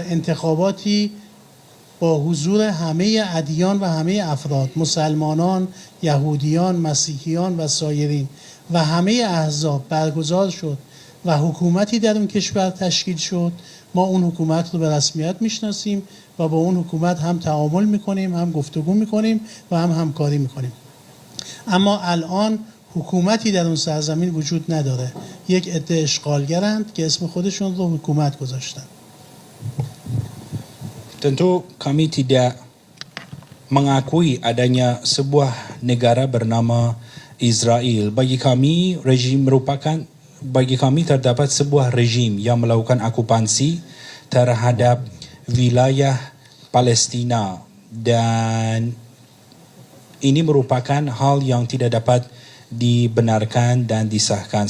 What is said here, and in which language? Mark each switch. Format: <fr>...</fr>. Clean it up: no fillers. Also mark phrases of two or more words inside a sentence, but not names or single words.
<fa>انتخاباتی با حضور همه ادیان و همه افراد، مسلمانان، یهودیان، مسیحیان و سایرین و همه احزاب برگزار شد و حکومتی در اون کشور تشکیل شد، ما اون حکومت رو به رسمیت میشناسیم و با اون حکومت هم تعامل میکنیم، هم گفتگو میکنیم و هم همکاری میکنیم. اما الان حکومتی در اون سرزمین وجود نداره. یک عده اشغالگرند که اسم خودشون رو حکومت گذاشتن.</fa> <id>Tentu kami tidak mengakui adanya sebuah negara bernama Israel. Bagi kami terdapat sebuah rejim yang melakukan okupansi terhadap wilayah Palestina dan ini merupakan hal yang tidak dapat dibenarkan dan disahkan.</id>